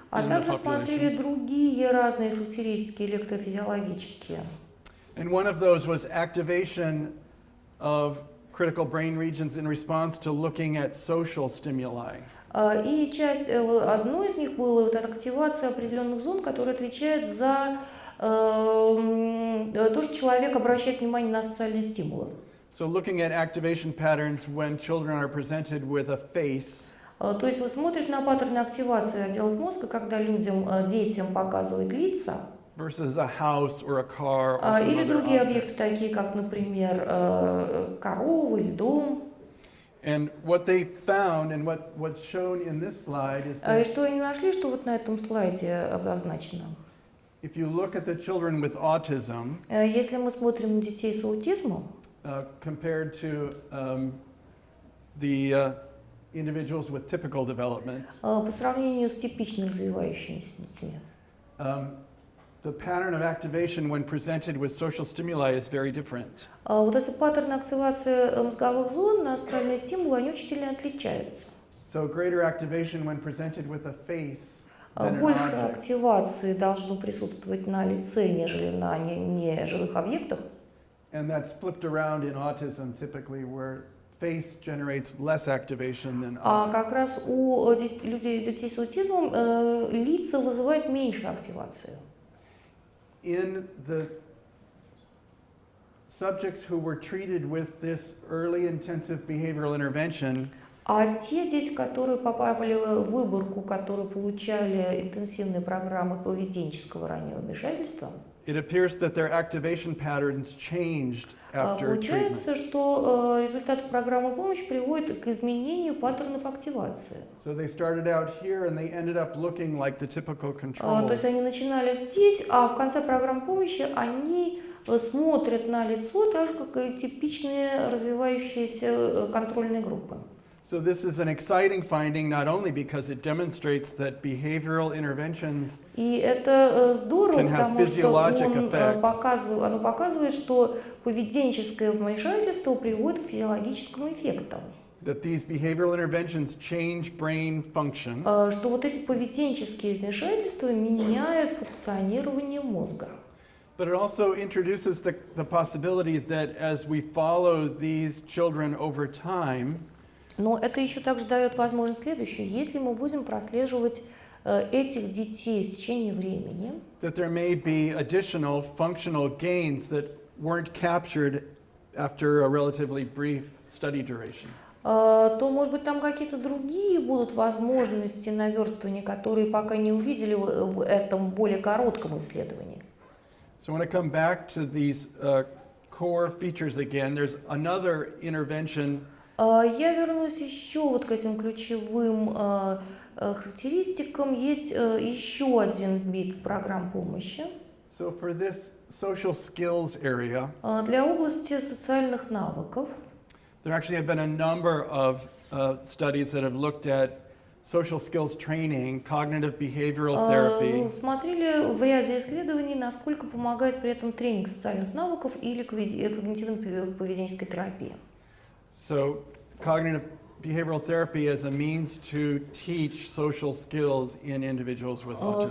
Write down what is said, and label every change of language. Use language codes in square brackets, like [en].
[ru] А [en] in the [ru] также смотрели [en] population. [ru] другие разные характеристики электрофизиологические. [en] And one of those was activation of critical brain regions in response to looking at social stimuli. [ru] И одной из них была вот эта активация определенных зон, которая отвечает за то, что человек обращает внимание на социальные стимулы. [en] So looking at activation patterns when children are presented with a face, [ru] То есть вы смотрите на паттерны активации отделов мозга, когда детям показывают лица, [en] versus a house or a car or some [ru] или [en] other [ru] другие [en] object. [ru] объекты, такие как, например, корова или дом. [en] And what they found and what's shown in this slide is [ru] И [en] that [ru] что они нашли, что вот на этом слайде обозначено. [en] if you look at the children with autism [ru] Если мы смотрим на детей с аутизмом, [en] compared to the individuals with typical development, [ru] по сравнению с типично развивающимися детьми, [en] the pattern of activation when presented with social stimuli is very different. [ru] вот эти паттерны активации мозговых зон на социальные стимулы, они очень сильно отличаются. [en] So greater activation when presented with a face than an [ru] Больше [en] object. [ru] активации должно присутствовать на лице, нежели на неживых объектах. [en] And that's flipped around in autism typically where face generates less activation than [ru] А [en] object. [ru] как раз у детей с аутизмом лица вызывают меньше активации. [en] In the subjects who were treated with this early intensive behavioral intervention, [ru] А те дети, которые попали в выборку, которые получали интенсивные программы поведенческого раннего вмешательства, [en] it appears that their activation patterns changed after treatment. [ru] получается, что результаты программы помощи приводят к изменению паттернов активации. [en] So they started out here and they ended up looking like the typical [ru] То [en] controls. [ru] есть они начинали здесь, а в конце программы помощи они смотрят на лицо так же, как и типичные развивающиеся контрольные группы. [en] So this is an exciting finding not only because it demonstrates that behavioral interventions [ru] И это здорово, [en] can have [ru] потому что [en] physiologic effects. [ru] оно показывает, что поведенческое вмешательство приводит к физиологическому эффекту. [en] that these behavioral interventions change brain function, [ru] Что вот эти поведенческие вмешательства меняют функционирование мозга. [en] but it also introduces the possibility that as we follow these children over time, [ru] Но это еще также дает возможность следующее. Если мы будем прослеживать этих детей в течение времени, [en] that there may be additional functional gains that weren't captured after a relatively brief study duration. [ru] то, может быть, там какие-то другие будут возможности наверстывания, которые пока не увидели в этом более коротком исследовании. [en] So I want to come back to these core features again. There's another intervention [ru] Я вернусь еще вот к этим ключевым характеристикам. Есть еще один вид программ помощи. [en] So for this social skills area, [ru] Для области социальных навыков [en] there actually have been a number of studies that have looked at social skills training, cognitive behavioral therapy, [ru] смотрели в ряде исследований, насколько помогает при этом тренинг социальных навыков или когнитивно-поведенческой терапии. [en] So cognitive behavioral therapy as a means to teach social skills in individuals with autism.